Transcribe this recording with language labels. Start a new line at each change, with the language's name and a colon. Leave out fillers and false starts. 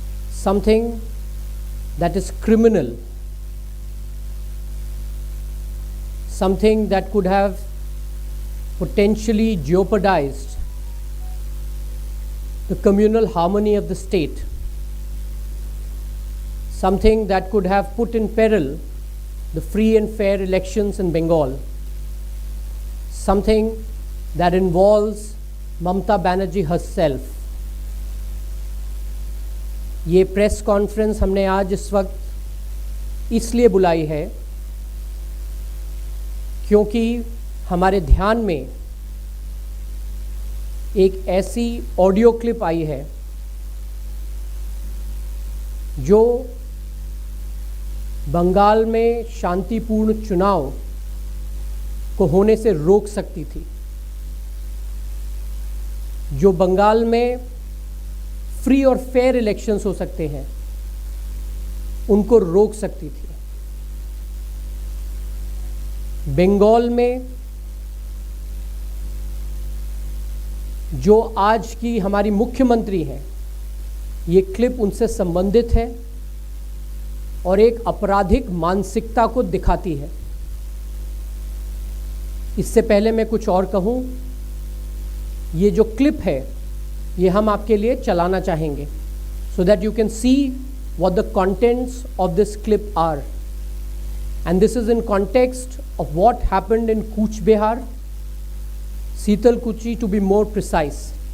English: Something that is criminal, something that could have potentially jeopardized the communal harmony of the state, something that could have put in peril the free and fair elections in Bengal, something that involves Mamata Banerjee herself.
Hindi: ये press conference हमने आज इस वक्त इसलिए बुलाई है क्योंकि हमारे ध्यान में एक ऐसी ऑडियो क्लिप आई है जो बंगाल में शांतिपूर्ण चुनाव को होने से रोक सकती थी, जो बंगाल में फ्री और फेयर इलेक्शंस हो सकते हैं उनको रोक सकती थी। बंगाल में जो आज की हमारी मुख्यमंत्री हैं, ये क्लिप उनसे संबंधित है और एक आपराधिक मानसिकता को दिखाती है। इससे पहले मैं कुछ और कहूं, ये जो क्लिप है ये हम आपके लिए चलाना चाहेंगे
English: so that you can see what the contents of this clip are, and this is in context of what happened in Cooch Behar, Sitalkuchi to be more precise.